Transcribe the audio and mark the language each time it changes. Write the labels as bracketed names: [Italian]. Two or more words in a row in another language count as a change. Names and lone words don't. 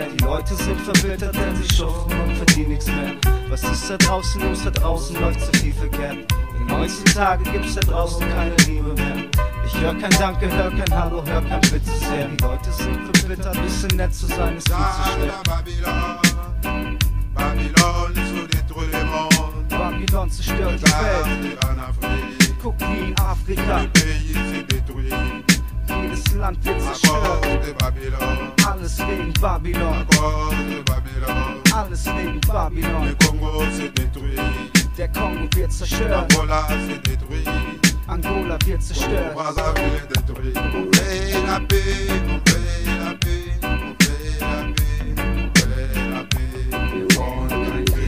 [German] Die Leute sind verbittert, denn sie schuften und verdienen nichts mehr. Was ist da draußen los? Da draußen läuft so viel verkehrt. Denn heutzutage gibt's da draußen keine Liebe mehr. Ich hör kein Danke, hör kein Hallo, hör kein Bitte sehr. Die Leute sind verbittert, ein bisschen nett zu sein ist viel zu schwer. [French] Babylone, so détruit le monde. [German] Babylon zerstört die Welt. Guck wie in Afrika. Jedes Land wird zerstört. Alles wegen Babylon. Alles wegen Babylon. Der Kongo wird zerstört. Angola wird zerstört. [French] On veut la paix, on veut la paix, on veut la paix, on veut la paix.